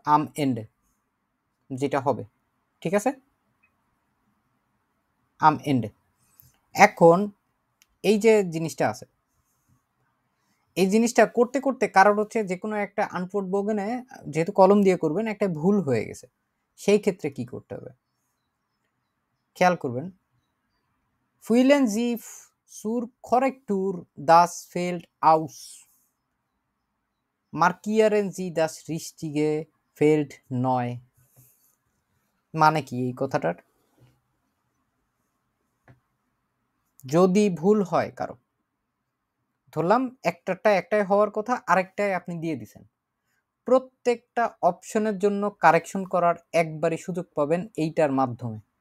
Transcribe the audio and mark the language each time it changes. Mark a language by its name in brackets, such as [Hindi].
[Bangla] আম এন্ডে যেটা হবে, ঠিক আছে, আম এন্ডে। এখন এই যে জিনিসটা আছে এই জিনিসটা করতে করতে কারণ হচ্ছে যে কোনো একটা আনফোর্ড বোগেনে যেহেতু কলম দিয়ে করবেন একটা ভুল হয়ে গেছে, সেই ক্ষেত্রে কি করতে হবে খেয়াল করবেন। [German] Fühlen Sie zur Korrektur das Feld aus, markieren Sie das richtige Feld neu। [Bangla] মানে কি এই কথাটার, যদি ভুল হয় কারো, ধরলাম একটাই হওয়ার কথা আরেকটাই আপনি দিয়ে দিছেন, প্রত্যেকটা অপশনের জন্য কারেকশন করার একবারই সুযোগ পাবেন এইটার মাধ্যমে।